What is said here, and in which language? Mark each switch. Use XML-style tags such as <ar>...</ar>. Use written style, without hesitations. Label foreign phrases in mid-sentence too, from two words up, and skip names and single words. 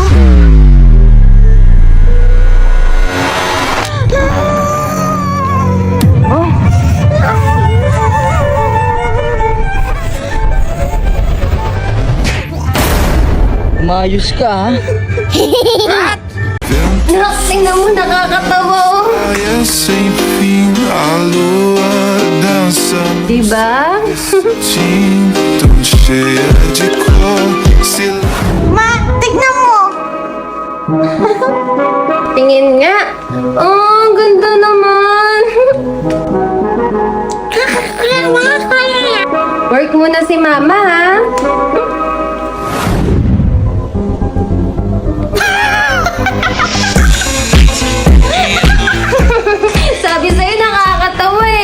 <tl>Mayos ka, ha? Nak, tingnan mo, nakakatawa oh.</tl> <pt>Praia sem fim, a lua dança.</pt> <tl>Diba?</tl> <pt>Sim, tão cheia de cor.</pt> <tl>Tingin nga. Oh, ang ganda naman. Work muna si mama, ha? Sabi sa'yo, nakakatawa eh.</tl>